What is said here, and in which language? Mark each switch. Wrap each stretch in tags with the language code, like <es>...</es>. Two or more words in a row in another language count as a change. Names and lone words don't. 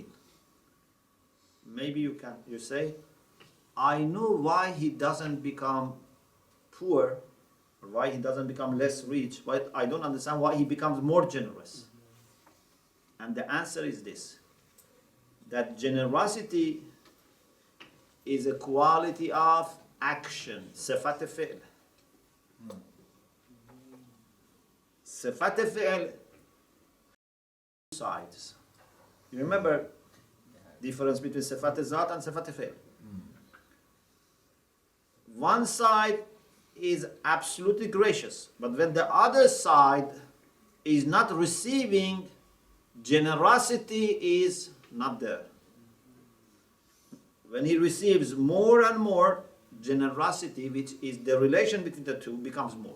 <en>Maybe you say, I know why he doesn't become poor, or why he doesn't become less rich, but I don't understand why he becomes more generous. And the answer is this, that generosity is a quality of action,</en> <ar>صفات فعل. صفات فعل,</ar> <en>sides. You remember difference between</en> <ar>صفات ذات</ar> <en>and</en> <ar>صفات فعل?</ar> <en>One side is absolutely gracious, but when the other side is not receiving, generosity is not there. When he receives more and more, generosity, which is the relation between the two, becomes more.</en>